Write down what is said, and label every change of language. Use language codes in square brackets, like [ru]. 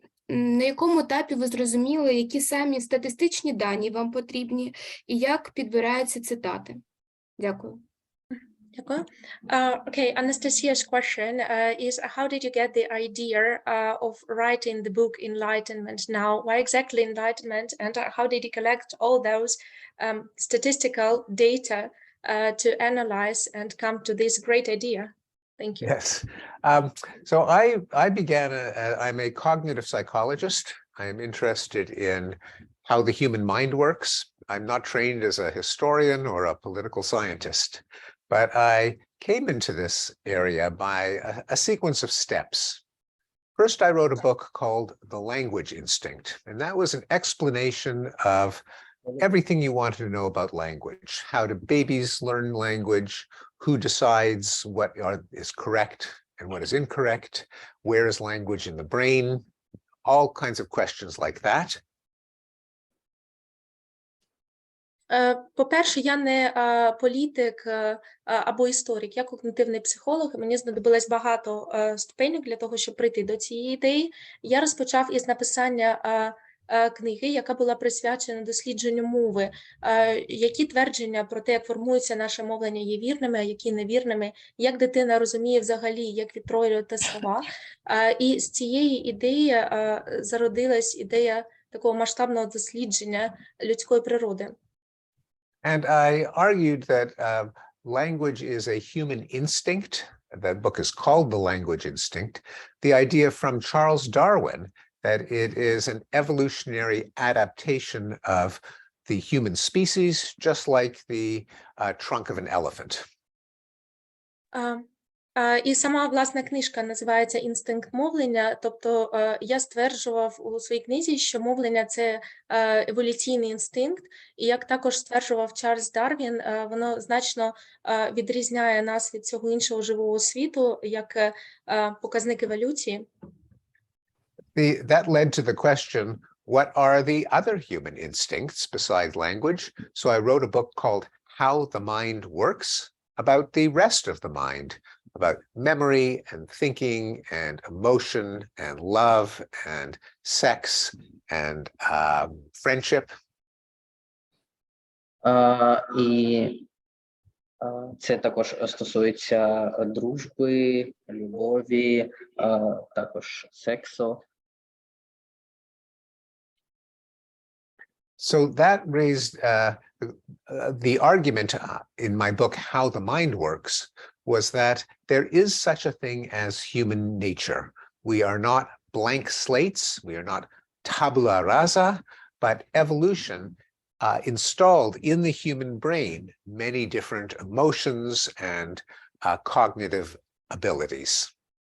[uk] На якому етапі ви зрозуміли, які самі статистичні дані вам потрібні і як підбираються цитати? Дякую. Дякую. [en] Okay, Anastasia's question is how did you get the idea of writing the book Enlightenment now? Why exactly Enlightenment, and how did you collect all those statistical data to analyze and come to this great idea? Thank you. Yes. So I began, I'm a cognitive psychologist. I am interested in how the human mind works. I'm not trained as a historian or a political scientist, but I came into this area by a sequence of steps. First, I wrote a book called The Language Instinct, and that was an explanation of everything you wanted to know about language. How do babies learn language? Who decides what is correct and what is incorrect? Where is language in the brain? All kinds of questions like that. [uk] По-перше, я не політик або історик, я когнітивний психолог, і мені знадобилось багато ступенек для того, щоб прийти до цієї ідеї. Я розпочав із написання книги, яка була присвячена дослідженню мови, які твердження про те, як формується наше мовлення, є вірними, а які невірними, як дитина розуміє взагалі, як відтворювати слова. І з цієї ідеї зародилась ідея такого масштабного дослідження людської природи. [en] And I argued that language is a human instinct. That book is called The Language Instinct. The idea from Charles Darwin that it is an evolutionary adaptation of the human species, just like the trunk of an elephant. [uk] І сама, власна, книжка називається «Інстинкт мовлення», тобто я стверджував у своїй книзі, що мовлення – це еволюційний інстинкт, і як також стверджував Чарльз Дарвін, воно значно відрізняє нас від цього іншого живого світу, як показник еволюції. [en] That led to the question, what are the other human instincts besides language? So I wrote a book called How the Mind Works, about the rest of the mind, about memory and thinking and emotion and love and sex and friendship. [uk] І це також стосується дружби, любові, також сексу. [en] So that raised the argument in my book, How the Mind Works, was that there is such a thing as human nature. We are not blank slates, we are not tabula rasa, but evolution installed in the human brain many different emotions and cognitive abilities.